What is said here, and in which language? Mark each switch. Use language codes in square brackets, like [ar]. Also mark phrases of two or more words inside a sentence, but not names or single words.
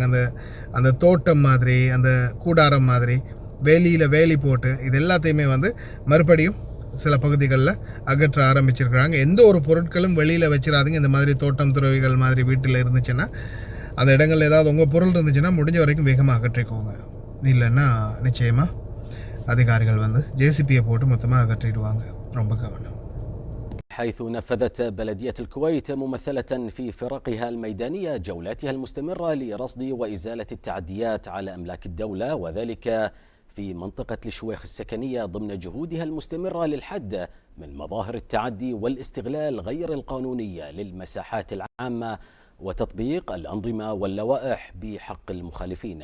[ta] அந்த அந்த தோட்டம் மாதிரி, அந்த கூடாரம் மாதிரி, வேலி போட்டு இது எல்லாத்தையுமே வந்து மறுபடியும் சில பகுதிகளில் அகற்ற ஆரம்பிச்சிருக்கிறாங்க. எந்த ஒரு பொருட்களும் வெளியில் வச்சிடாதீங்க. இந்த மாதிரி தோட்டம் துறவிகள் மாதிரி வீட்டில் இருந்துச்சுன்னா, அந்த இடங்களில் ஏதாவது உங்கள் பொருள் இருந்துச்சுன்னா முடிஞ்ச வரைக்கும் வேகமாக அகற்றிக்கோங்க. இல்லைன்னா நிச்சயமாக அதிகாரிகள் வந்து ஜேசிபியை போட்டு மொத்தமாக அகற்றிடுவாங்க. ரொம்ப கவனம். [ar] حيث نفذت بلدية الكويت ممثلة في فرقها الميدانية جولاتها المستمرة لرصد وإزالة التعديات على أملاك الدولة، وذلك في منطقة الشويخ السكنية ضمن جهودها المستمرة للحد من مظاهر التعدي والاستغلال غير القانونية للمساحات العامة وتطبيق الأنظمة واللوائح بحق المخالفين.